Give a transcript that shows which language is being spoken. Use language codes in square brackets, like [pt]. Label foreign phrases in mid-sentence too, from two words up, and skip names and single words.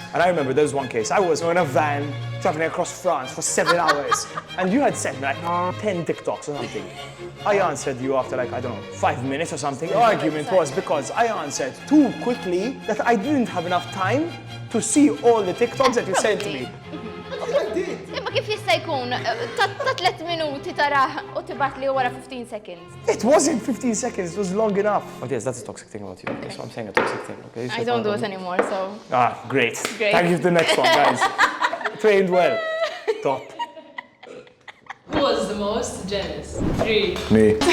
[en] And I remember there was one case, I was in a van traveling across France for 7 hours, and you had sent me like 10 TikToks or something. I answered you after like, I don't know, 5 minutes or something. The argument was because I answered too quickly that I didn't have enough time to see all the TikToks that you sent me. I did. [mt] Imma kif jista' jkun ta' 3 minuti taraħ u tibgħat li wara 15 seconds. [en] It wasn't 15 seconds, it was long enough. But yes, that's a toxic thing about you. Okay, so I'm saying a toxic thing, okay? I don't do it anymore, so. Ah, great. Great. Thank you for the next one, guys. Trained well. Top. Who was the most jealous? 3. Me.